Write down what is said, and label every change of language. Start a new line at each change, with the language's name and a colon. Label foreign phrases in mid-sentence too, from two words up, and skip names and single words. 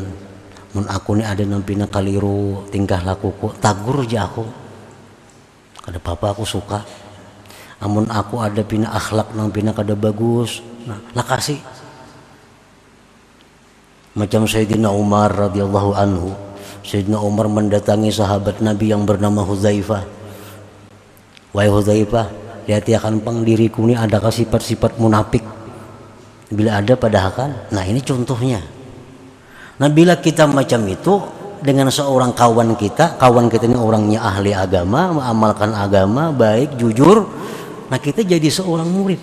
Banjar: Mun aku ni ada nampina kaliru tingkah lakuku, tagur aja aku. Kada apa-apa, aku suka. Amun aku ada pina akhlak nampina kada bagus, nah lakasi.
Indonesian: Macam Sayyidina Umar
Arabic: radhiyallahu anhu.
Indonesian: Sayyidina Umar mendatangi sahabat Nabi yang bernama Hudzaifah.
Banjar: Wahai Hudzaifah, lihat ya kan pang diriku ni adakah sifat-sifat munafik?
Indonesian: Bila ada padahal, nah ini contohnya. Nah, bila kita macam itu dengan seorang kawan kita ini orangnya ahli agama, mengamalkan agama, baik, jujur, nah kita jadi seorang murid.